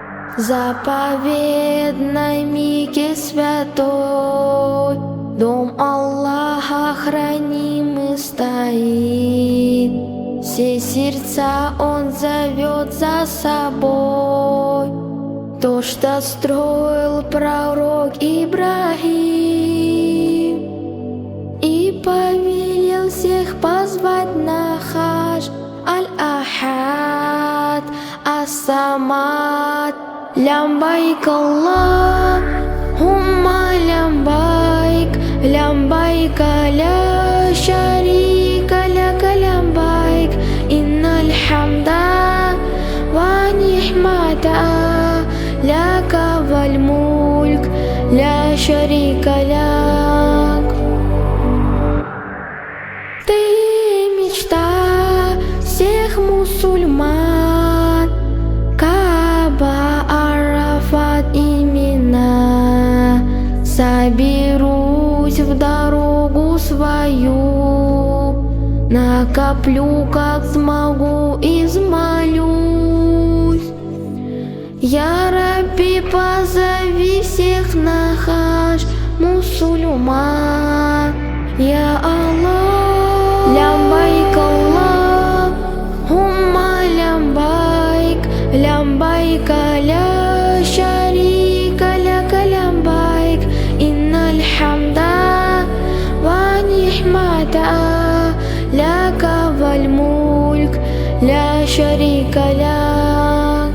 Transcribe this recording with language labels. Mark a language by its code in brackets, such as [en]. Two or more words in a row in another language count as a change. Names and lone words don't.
[ru] Заповедной Мекке святой, дом Аллаха хранимый стоит. Все сердца Он зовет за собой, то, что строил пророк Ибрахим, и повелел всех позвать на хадж. [ar] الأحد الصمد لبيك اللهم لبيك لبيك لا شريك لك لبيك إن الحمد والنعمة لك والملك لا شريك لك. [ru] Ты мечта всех мусульман, Кааба, Арафат, имена. Соберусь в дорогу свою, накоплю, как смогу, измолюсь. [ar] يا ربي, [ru] позови всех на хадж мусульман. [ar] يا الله لبيك اللهم لبيك لبيك لا شريك لك لبيك إن الحمد والنعمة لك والملك لا شريك لك.